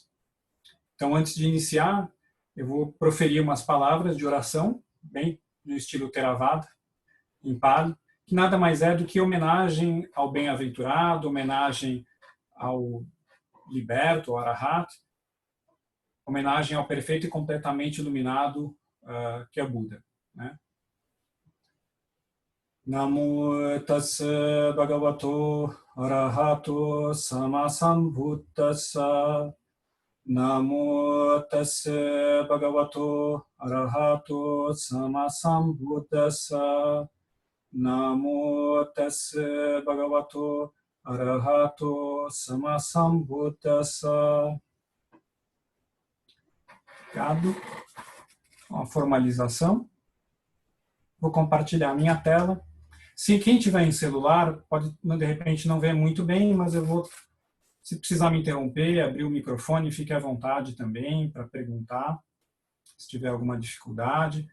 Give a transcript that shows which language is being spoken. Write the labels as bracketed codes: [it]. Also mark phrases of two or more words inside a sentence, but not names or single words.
[pt] Então, antes de iniciar, eu vou proferir umas palavras de oração, bem no estilo Theravada, em Pali, que nada mais é do que homenagem ao bem-aventurado, homenagem ao liberto, ao Arahat, homenagem ao perfeito e completamente iluminado que é Buda, né? [pi] Namo tassa bhagavato arahato sammasambuddhassa. Namo tassa bhagavato arahato sammasambuddhassa. Namo tassa bhagavato arahato sammasambuddhassa. [pt] Obrigado. Uma formalização. Vou compartilhar a minha tela. Se quem tiver em celular, pode de repente não ver muito bem, mas eu vou, se precisar me interromper, abrir o microfone, fique à vontade também para perguntar, se tiver alguma dificuldade.